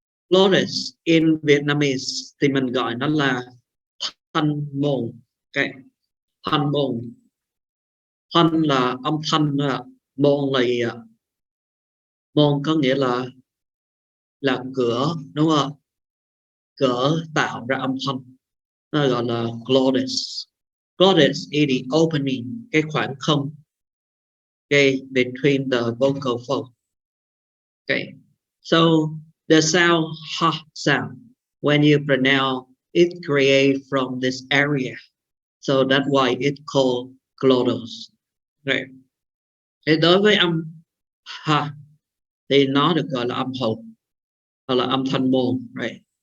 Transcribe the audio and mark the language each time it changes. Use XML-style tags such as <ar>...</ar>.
<en>Glottis in Vietnamese</en> <vi>thì mình gọi nó là thanh môn. Okay. Thanh môn. Thanh là âm thanh, môn là gì ạ? Môn có nghĩa là cửa, đúng không? Cửa tạo ra âm thanh, nó gọi là glottis.</vi> <en>Glottis is the opening,</en> <vi>cái khoảng không,</vi> <en>okay, between the vocal folds. Okay, so the sound ha sound, when you pronounce it, create from this area, so that's why it's called glottis. Right.</en> <vi>Thì đối với âm ha thì nó được gọi là âm hậu hoặc là âm thanh môn, right?</vi>